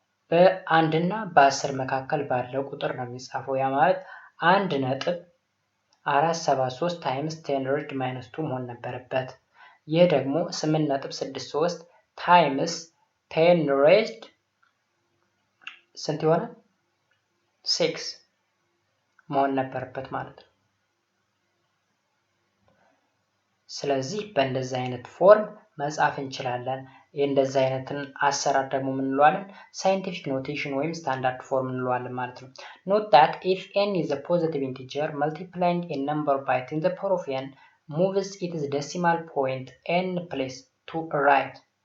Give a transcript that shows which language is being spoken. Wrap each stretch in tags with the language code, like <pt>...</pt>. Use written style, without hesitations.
<am>በ1 እና በ10 መካከል ባለው ቁጥር ነው የሚጻፈው። ያ ማለት 1.473 times 10 raised to minus 2 መሆን ነበረበት። ይህ ደግሞ 8.63 times 10 raised ስንት ይሆናል? 6 መሆን ነበረበት ማለት ነው። ስለዚህ በእንደዚህ አይነት ፎርም መጻፍ እንችላለን። እንደዚህ አይነትን አሰራር ደግሞ ምን እንለዋለን? ሳይንቲፊክ ኖቴሽን ወይም ስታንዳርድ ፎርም እንለዋለን ማለት ነው። ኖት</am> <en>that if n is a positive integer, multiplying a number by 10 to the power of n moves its decimal point n place to right,</en>